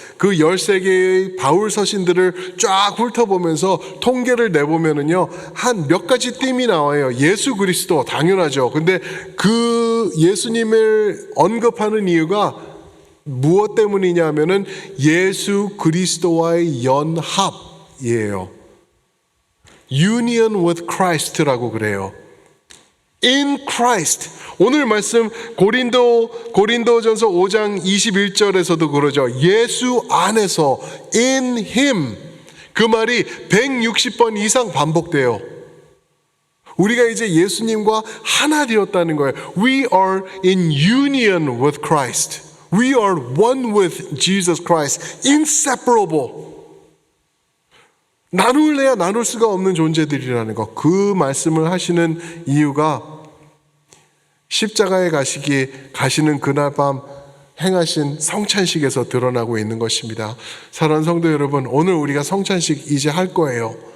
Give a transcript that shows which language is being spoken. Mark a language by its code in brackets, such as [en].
[ko] 그 13개의 바울 서신들을 쫙 훑어보면서 통계를 내보면은요, 한 몇 가지 띠이 나와요. 예수 그리스도, 당연하죠. 근데 그 예수님을 언급하는 이유가 무엇 때문이냐 하면은 예수 그리스도와의 연합이에요. [en] Union with Christ라고 [ko] 그래요. [en] In Christ. [ko] 오늘 말씀 고린도전서 5장 21절에서도 그러죠. 예수 안에서 [en] in Him. [ko] 그 말이 160번 이상 반복돼요. 우리가 이제 예수님과 하나 되었다는 거예요. [en] We are in union with Christ. We are one with Jesus Christ. Inseparable. [ko] 나눌래야 나눌 수가 없는 존재들이라는 것. 그 말씀을 하시는 이유가 십자가에 가시는 그날 밤 행하신 성찬식에서 드러나고 있는 것입니다. 사랑하는 성도 여러분, 오늘 우리가 성찬식 이제 할 거예요.